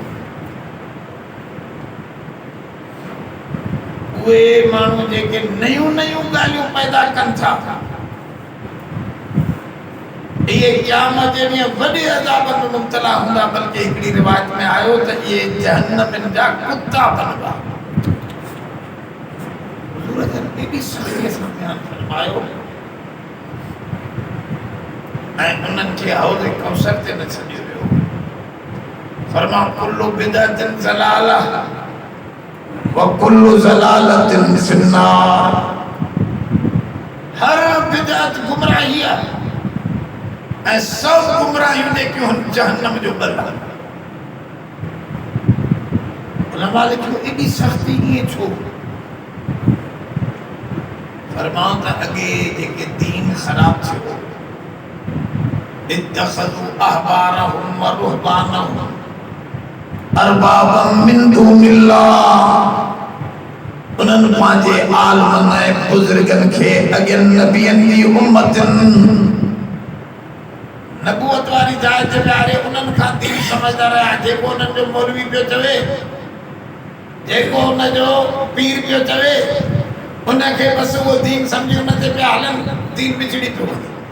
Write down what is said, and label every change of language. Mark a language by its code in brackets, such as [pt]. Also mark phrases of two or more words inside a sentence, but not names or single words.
[sd] उहे माण्हू जेके नयूं नयूं ॻाल्हियूं पैदा कनि था इहे क़यामत जे ॾींहुं वॾे अज़ाब में मुब्तला हूंदा बल्कि हिकिड़ी रिवायत में आयो त इहे जहन्नम जा कुत्ता बनंदा हुज़ूर जन एॾी सख़्तीअ सां बयानु फरमायो ऐं उन्हनि खे हौज़ कौसर ते न छॾियो वियो फरमा [ar] كل بدعة ضلالة وكل ضلالة في النار [sd] हर बिदअत गुमराही आहे ऐं सब गुमराहियूं जेकियूं जहन्नम जो बल उलमा लिखियो एॾी सख़्ती ईअं छो फरमाऊं त अॻे जेके दीन ख़राब थियो [ar] اتخذوا أحبارهم ورهبانهم أربابا من دون الله. [sd] उन्हनि पंहिंजे आलमन ऐं बुज़ुर्गनि खे अॻियनि नबियनि जी उम्मतनि नबूवत वारी जाइ ते विहारे उन्हनि खां दीन समझंदा रहिया। जेको उन्हनि जो मौलवी पियो चवे, जेको उनजो पीर पियो चवे, उनखे बसि उहो दीन सम्झी उन ते पिया हलनि, दीन बिछड़ी पियो वञे।